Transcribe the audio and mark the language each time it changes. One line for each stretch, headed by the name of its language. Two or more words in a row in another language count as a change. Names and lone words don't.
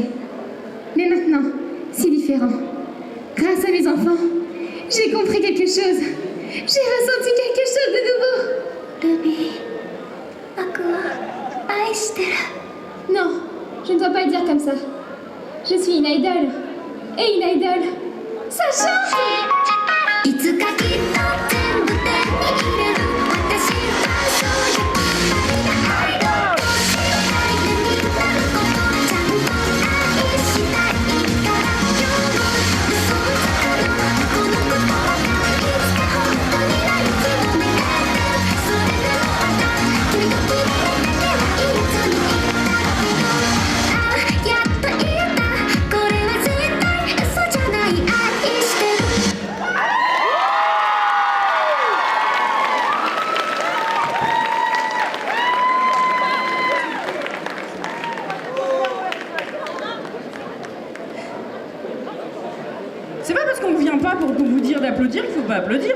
French: Mais maintenant, c'est différent. Grâce à mes enfants, j'ai compris quelque chose. J'ai ressenti quelque chose de nouveau. Ruby, Aqua, aishiteru. Non, je ne dois pas le dire comme ça. Je suis une idole. Et une idole, ça chante!
Japanese: いつかきっと全部手に入れる私はそういうアイドルとして大変になることちゃんと愛したいから今日も嘘をつくのはこの心がいつか本当になる気を願ってるそれでもまた君と君だけはいつも言ったけどやっと言えたこれは絶対嘘じゃない愛してる
French: C'est pas parce qu'on vient pas pour vous dire d'applaudir qu'il faut pas applaudir.